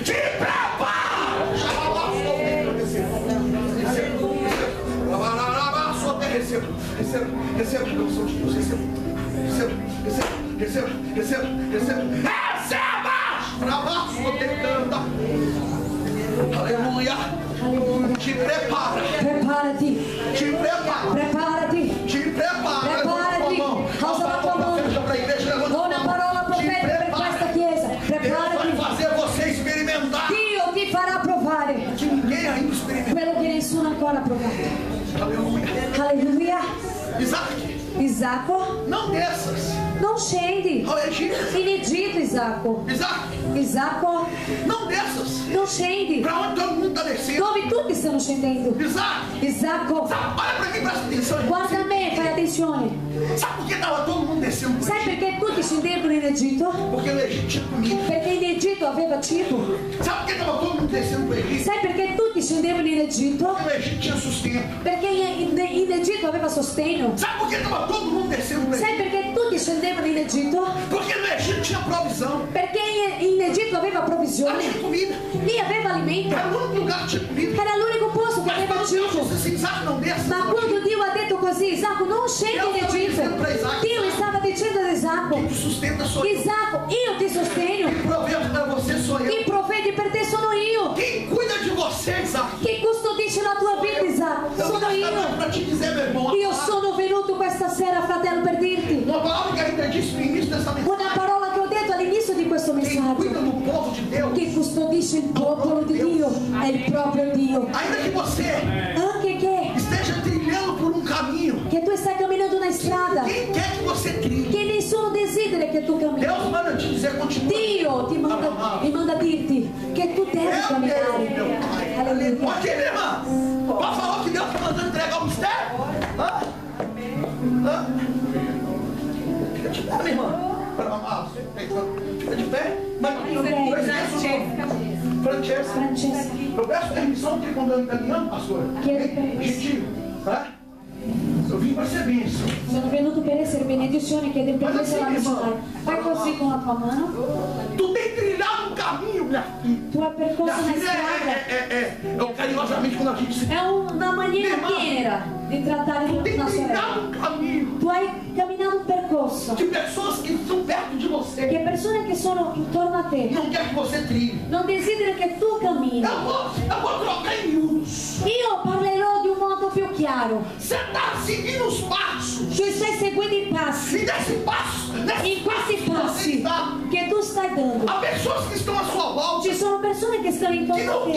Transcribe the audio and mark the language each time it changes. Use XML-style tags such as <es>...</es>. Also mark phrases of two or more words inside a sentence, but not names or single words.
<pt>Te prepara! Receba a bênção de Deus. Receba! Aleluia! Te prepara!</pt> <it>Preparati!</it> <pt>Te prepara!</pt> <it>Preparati!</it> <pt>Te prepara!</pt> <it>Preparati! Alza la tua mano! Dou una parola profetica per questa chiesa! Preparati!</it> <pt>Vai fazer você experimentar!</pt> <it>Dio ti farà provare</it> <pt>Que ninguém ainda experimentou!</pt> <it>quello che nessuno ancora ha provato!</it> <pt>Aleluia!</pt> <it>Alleluia!</it> <pt>Isaac,</pt> <it>Isacco,</it> <pt>não desças</pt> <it>non scendi</it> <pt>ao Egito.</pt> <it>in Egitto, Isacco. Isacco,</it> <pt>não desças</pt> <it>non scendi</it> <pt>para onde todo mundo está descendo.</pt> <it>dove tutti stanno scendendo. Isacco,</it> <pt>Olha para aqui, presta atenção.</pt> <it>guarda me, fai attenzione.</it> <pt>Sabe por que estava todo mundo descendo?</pt> <it>Sai perché tutti scendevano in Egitto?</it> <pt>Porque no Egito tinha comida.</pt> <it>Perché in Egitto aveva cibo.</it> <pt>Sabe por que estava todo mundo descendo para o Egito?</pt> <it>Sai perché tutti scendevano in Egitto?</it> <pt>Porque no Egito tinha sustento.</pt> <it>Perché in Egitto aveva sostegno.</it> <pt>Sabe por que estava todo mundo descendo para o</pt> <it>Sai</it> <pt>Egito?</pt> <it>perché tutti scendevano in Egitto?</it> <pt>Porque no Egito tinha provisão.</pt> <it>Perché in Egitto aveva</it> <pt>Lá</pt> <it>provvigione.</it> <pt>tinha comida.</pt> <it>Lì aveva alimento.</it> <pt>Era o único lugar que tinha comida.</pt> <it>Era l'unico posto che</it> <pt>Mas</pt> <it>aveva</it> <pt>quando Deus</pt> <it>cibo.</it> <pt>disse assim, Isaac, não desça.</pt> <it>Ma quando Dio ha detto così, Isacco non scendi in Egitto. Dio stava dicendo ad Isacco:</it> <pt>Quem te sustenta sou eu.</pt> <it>Isacco, io ti sostegno.</it> <pt>Quem provê para você sou eu.</pt> <it>Chi provvede per te sono io.</it> <pt>Quem cuida de você, Isaac?</pt> <it>Chi custodisce la tua vita, Isacco,</it> <pt>Eu</pt> <it>sono</it> <pt>vim</pt> <it>io.</it> <pt>para te dizer, meu irmão,</pt> <it>Io sono venuto questa sera, fratello, per dirti</it> <pt>uma palavra que ainda disse no início dessa mensagem.</pt> <it>una parola che ho detto all'inizio di questo</it> <pt>Quem cuida</pt> <it>messaggio.</it> <pt>do povo de Deus,</pt> <it>Chi custodisce il popolo di Dio è il proprio Dio.</it> <pt>ainda que você</pt> <it>Anche che</it> <pt>esteja trilhando por um caminho,</pt> <it>tu stai camminando una strada</it> <pt>quem quer que você trilhe,</pt> <it>che nessuno desidera che tu cammini.</it> <pt>Deus manda te dizer, continua.</pt> <it>Dio ti manda a dirti che tu devi</it> <pt>Meu</pt> <it>camminare.</it> <pt>Deus.</pt> <it>Alleluia.</it> <pt>Aqui, minha irmã, pode falar que Deus está mandando entregar o mistério? Hã? Hã? Fica de pé, minha irmã. Fica de pé. Francesca, Francesca, eu peço permissão aqui quando eu estou caminhando, pastor.</pt> <it>Chiede permesso.</it> <pt>Gentil, tá? Eu vim para ser bênção.</pt> <it>sono venuto per essere benedizione, chiede permesso alla missionaria. Fai così con la tua mano.</it> <pt>Tu tem trilhado um caminho, minha filha.</pt> <it>Tu hai percorso</it> <pt>Minha</pt> <it>una</it> <pt>filha</pt> <it>strada.</it> <pt>é carinhosamente quando a gente se</pt> <it>È una maniera tenera di trattare</it> <pt>tem</pt> <it>una</it> <pt>trilhado</pt> <it>sorella.</it> <pt>um caminho</pt> <it>Tu hai camminato un percorso</it> <pt>de pessoas que estão perto de você.</pt> <it>che persone che sono intorno a te</it> <pt>Não quer que você trilhe.</pt> <it>non desiderano che tu cammini.</it> <pt>Eu vou trocar em miúdos.</pt> <it>Io parlerò di un chiaro.</it> <pt>Você está seguindo os passos.</pt> <it>Tu stai seguendo i passi.</it> <pt>E nesse passo,</pt> <it>In questi passi che tu stai dando,</it> <pt>há pessoas que estão à sua volta</pt> <it>ci sono persone che stanno</it> <pt>que</pt> <it>intorno</it> <pt>não</pt> <it>a te,</it>